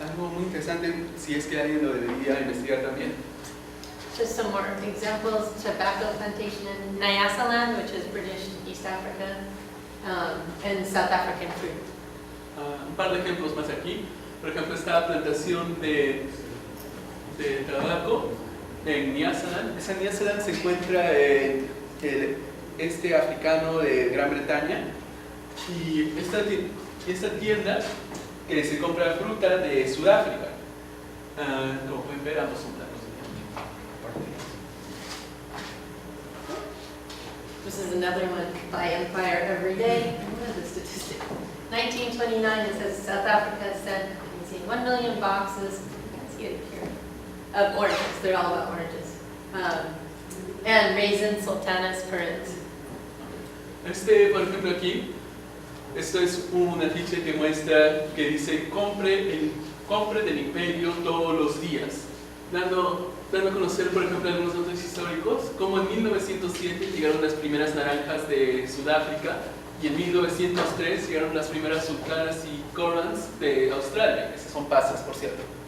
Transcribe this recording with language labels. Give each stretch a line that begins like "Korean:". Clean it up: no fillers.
Spanish: Algo muy interesante si es que alguien lo debería investigar también.
English: Just some more examples: tobacco plantation in Nyasaland, which is British East Africa, and South African fruit.
Spanish: Un par de ejemplos más aquí. Por ejemplo, esta plantación de tabaco en Nyasaland. Esa Nyasaland se encuentra en el este africano de Gran Bretaña, y esta tienda que se compra fruta de Sudáfrica. Como pueden ver, ambos son blancos.
English: This is another one by Empire every day. What is the statistic? 1929, it says South Africa sent, you can see, 1 million boxes, I can't see it here, of oranges. They're all about oranges. And raisins, sultanas, currants.
Spanish: Por ejemplo, aquí, esto es un afiche que muestra, que dice, compre del imperio todos los días, dando a conocer, por ejemplo, algunos datos históricos, como en 1907 llegaron las primeras naranjas de Sudáfrica, y en 1903 llegaron las primeras sultanas y currants de Australia. Esas son pasas, por cierto.